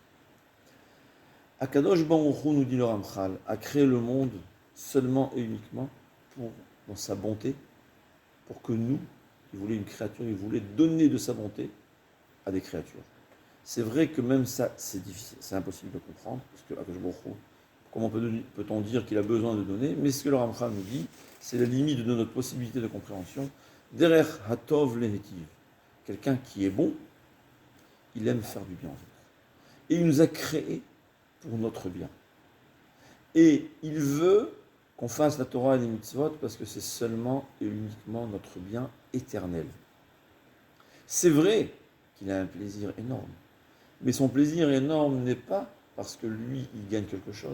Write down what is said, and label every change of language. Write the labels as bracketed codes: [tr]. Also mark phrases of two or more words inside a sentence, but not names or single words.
[he] הקדוש ברוך הוא, [fr] nous dit le Ramchal, a créé le monde seulement et uniquement dans sa bonté, pour que nous, il voulait une créature, il voulait donner de sa bonté à des créatures. C'est vrai que même ça, c'est difficile, c'est impossible de comprendre, parce que [he] הקדוש ברוך הוא, [fr] comment peut-on dire qu'il a besoin de donner? Mais ce que le Ramchal nous dit, c'est la limite de notre possibilité de compréhension. [he] דרך הטוב להיטיב, [fr] quelqu'un qui est bon, il aime faire du bien aux autres. Et il nous a créés pour notre bien. Et il veut qu'on fasse la Torah et les mitzvot parce que c'est seulement et uniquement notre bien éternel. C'est vrai qu'il a un plaisir énorme, mais son plaisir énorme n'est pas parce que lui, il gagne quelque chose.